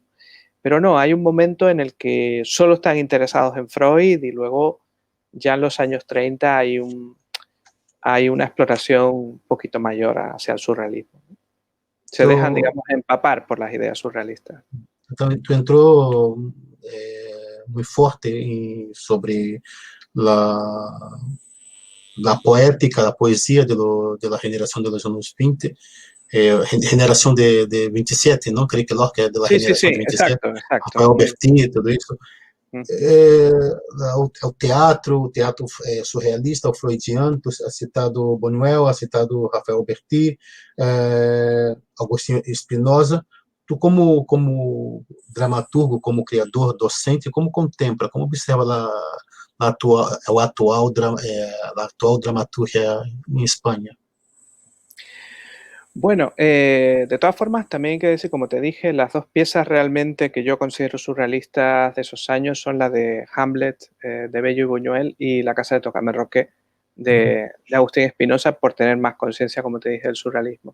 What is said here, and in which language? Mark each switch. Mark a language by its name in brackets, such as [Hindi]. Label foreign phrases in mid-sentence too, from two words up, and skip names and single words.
[Spanish] Pero no, hay un momento en el que solo están interesados en Freud y luego ya en los años 30 hay una exploración un poquito mayor hacia el surrealismo. Se dejan, Tu, digamos, empapar por las ideas surrealistas. [Portuguese] tu entrou muito forte sobre a, a poética, a poesia da geração dos anos 20, generação de 27, não? Creio que Lorca é da [Spanish] Sí, sí, [Portuguese] geração [Spanish] sí, [Portuguese] de 27, [Spanish] exacto, exacto. [Portuguese] Rafael Bertin e tudo isso. Mm. O teatro surrealista, o freudiano, [Spanish] tu has citado Buñuel, has citado [Portuguese] Rafael Berti, Agostinho Espinosa. Tu, como dramaturgo, como criador, docente, como contempla, como observa a atual dramaturgia em Espanha? [Spanish] Bueno, de todas formas, también hay que decir, como te dije, las dos piezas realmente que yo considero surrealistas de esos años son la de Hamlet, de Bello y Buñuel, y La casa de Tocame Roque, de Agustín Espinosa, por tener más conciencia, como te dije, del surrealismo.